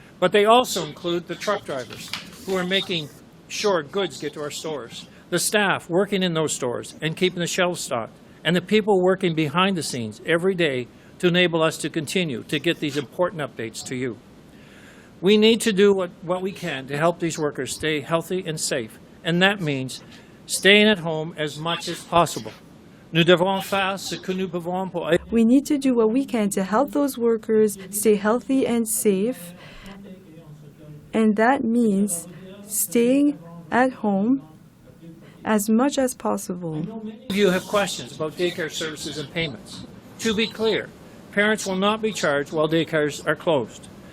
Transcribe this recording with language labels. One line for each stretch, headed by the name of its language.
English: But they also include the truck drivers who are making sure goods get to our stores, the staff working in those stores and keeping the shelves stocked, and the people working behind the scenes every day to enable us to continue to get these important updates to you. We need to do what we can to help these workers stay healthy and safe, and that means staying at home as much as possible.
French: Nous devons faire ce que nous pouvons pour aider.
English: We need to do what we can to help those workers stay healthy and safe, and that means staying at home as much as possible. Many of you have questions about daycare services and payments. To be clear, parents will not be charged while daycares are closed.